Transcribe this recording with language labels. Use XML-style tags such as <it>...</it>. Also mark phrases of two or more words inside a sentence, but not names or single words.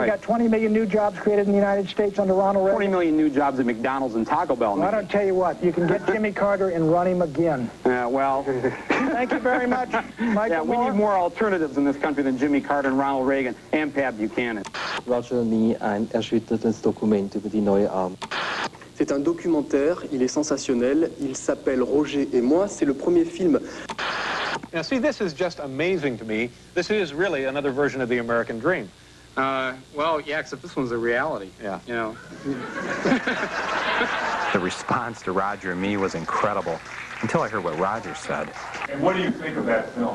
<en>We got 20 million new jobs created in the United States under Ronald Reagan. 20 million new jobs at McDonald's and Taco Bell. Well, I don't tell you what. You can get Jimmy Carter and run him again. Well... Thank you very much, Michael. Yeah, we need more alternatives in this country than Jimmy Carter and Ronald Reagan and Pat Buchanan. Roger and Me,</en> <de>ein erschütterndes Dokument über die neue Arm.</de> <fr>C'est un documentaire, il est sensationnel, il s'appelle Roger et moi, c'est le premier film.</fr> <en>Now see, this is just amazing to me. This is really another version of the American dream. Well, yeah, except this one's a reality. Yeah. You know. The response to Roger and Me was incredible, until I heard what Roger said. And what do you think of that film?</en>